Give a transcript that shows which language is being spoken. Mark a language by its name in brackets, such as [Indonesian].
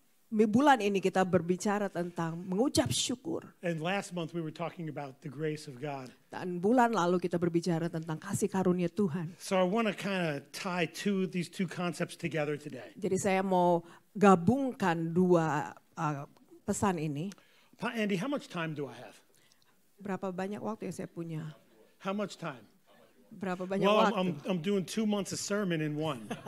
[Indonesian] Bulan ini kita berbicara tentang mengucap syukur. [English] And last month we were talking about the grace of God. [Indonesian] Dan bulan lalu kita berbicara tentang kasih karunia Tuhan. [English] So I want to kind of tie these two concepts together today. [Indonesian] Jadi saya mau gabungkan dua pesan ini. [English] Pa Andy, how much time do I have? [Indonesian] Berapa banyak waktu yang saya punya? [English] How much time? [Indonesian] Berapa banyak [English] Well, [Indonesian] waktu? [English] I'm doing 2 months of sermon in one.